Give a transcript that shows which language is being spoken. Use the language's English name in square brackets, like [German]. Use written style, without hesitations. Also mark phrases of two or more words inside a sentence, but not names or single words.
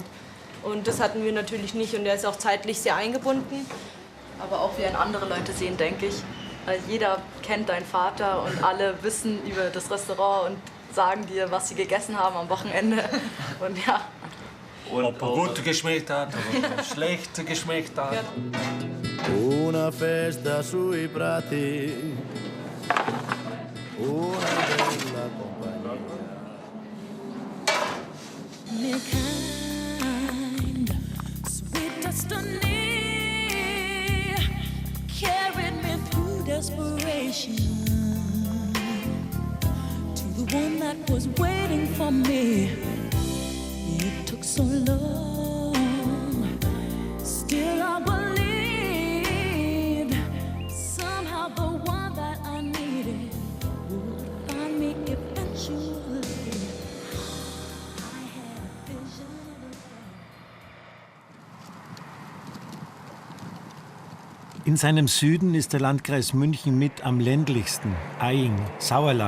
[German] Und das hatten wir natürlich nicht und der ist auch zeitlich sehr eingebunden. Aber auch wie ihn andere Leute sehen, denke ich. Weil jeder kennt deinen Vater und alle wissen über das Restaurant und sagen dir, was sie gegessen haben am Wochenende. Und ja. Und ob er gut geschmeckt hat oder schlecht geschmeckt hat. Ja. [Italian] Una festa sui prati, una bella compagnia. [English] Kind, sweet destiny carried me through desperation to the one that was waiting for me. It took so long, still I believed somehow the one that I needed would find me eventually. [German] In seinem Süden ist der Landkreis München mit am ländlichsten, Aing, Sauerlach.